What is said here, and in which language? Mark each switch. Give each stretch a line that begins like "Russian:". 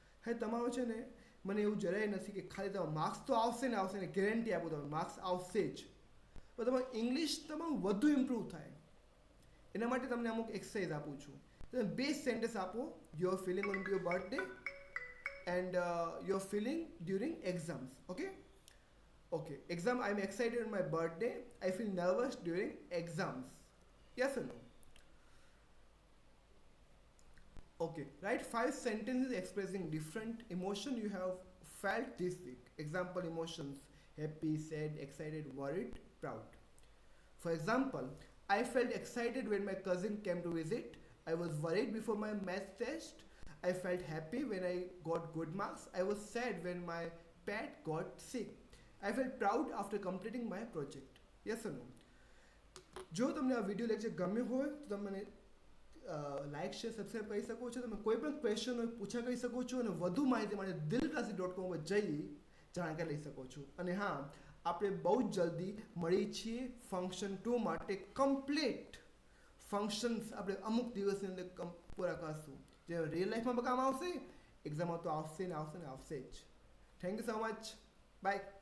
Gujarati: હવે તમારો છે ને, મને એવું જરાય નથી કે ખાલી તમારે માર્ક્સ તો આવશે ને ગેરંટી આપું તમને માર્ક્સ આવશે જ, પણ તમારું ઇંગ્લિશ તમારું વધુ ઇમ્પ્રૂવ થાય એના માટે તમને અમુક એક્સરસાઇઝ આપું છું. તમે 2 સેન્ટેન્સ આપો,
English: Your feeling on your birthday and your feeling during exams.
Gujarati: Okay,
English: exam, I'm excited on my birthday, I feel nervous during exams. Yes or no? Okay, write 5 sentences expressing different emotion you have felt this week. Example emotions: happy, sad, excited, worried, proud. For example, I felt excited when my cousin came to visit. I was worried before my math test. I felt happy when I got good marks. I was sad when my pet got sick. I felt proud after completing my project. Yes or no?
Gujarati: જો તમને આ video lecture ગમ્યો હોય તો તમે મને like, share, subscribe કરી શકો છો. તમે કોઈ પણ ક્વેશ્ચન હોય પૂછા કરી શકો છો, અને વધુ માહિતી માટે dilklasi.com પર જઈ જાણકારી લઈ શકો છો. અને હા, આપણે બહુ જ જલ્દી મળી છીએ ફંક્શન 2 માટે કમ્પ્લીટ ફંક્શન્સ આપણે અમુક દિવસની અંદર પૂરા કરશું, જે રિયલ લાઈફમાં કામ આવશે, એક્ઝામમાં તો આવશે ને આવશે ને આવશે જ.
English: Thank you so much. Bye.